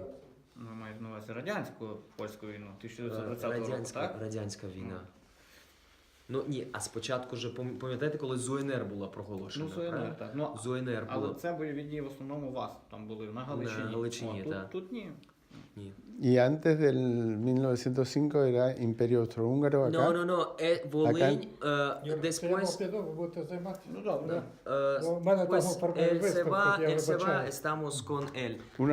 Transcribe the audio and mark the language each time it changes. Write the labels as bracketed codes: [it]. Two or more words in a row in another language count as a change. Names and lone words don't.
[uk] Ви маєте на увазі радянську польську війну 1920 року, так? Радянська війна. Ну ні, а спочатку ж пам'ятаєте, коли ЗУНР була проголошена? Ну, ЗУНР, правильно? так. Ну, ЗУНР але було. це бойові дії в основному у вас там були на Галичині. На Галичині, О, так. тут ні. Ні. [es] Y antes del 1905 era Imperio Austrohúngaro acá. No, Волинь, después... [uk] Ви будете займатися? Ну добре. У мене там [es] Pues [uk] оформили [es] él se [uk] виставку, [es] va, [uk] я [es] él se va, [uk] вибачаю. [es] estamos con él. Una